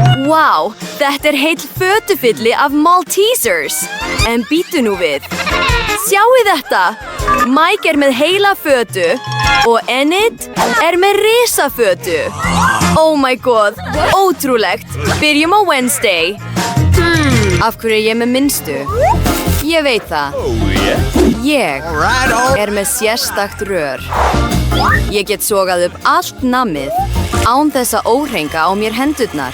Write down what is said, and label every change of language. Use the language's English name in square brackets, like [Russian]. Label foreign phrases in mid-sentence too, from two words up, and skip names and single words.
[Icelandic] Vá, þetta heill fötufylli af Maltesers. En bíddu nú við. Sjáið þetta. Mike með heila fötu og Enid með risafötu. [English] Oh my god, [Icelandic] ótrúlegt. Byrjum á Wednesday. Af hverju ég með minnstu? Ég veit það. Ég með sérstakt rör. Ég get sogað upp allt nammið án þess að óhrenga á mér hendurnar.